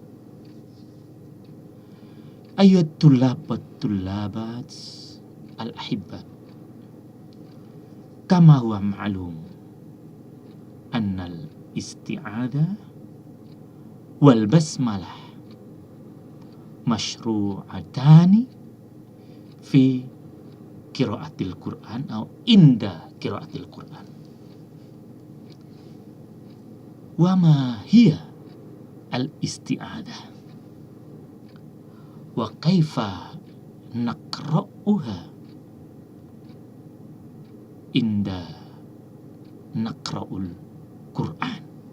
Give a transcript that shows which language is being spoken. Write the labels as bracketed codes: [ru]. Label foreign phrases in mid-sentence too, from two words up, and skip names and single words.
[ar] أيها الطالبات الطالبات الأحبة، كما هو معلوم أن الاستعاذة والبسملة مشروعتان في قراءة القرآن atau عند قراءة القرآن. وما هي الاستعاذة وكيف نقرؤها عند نقرأ القرآن.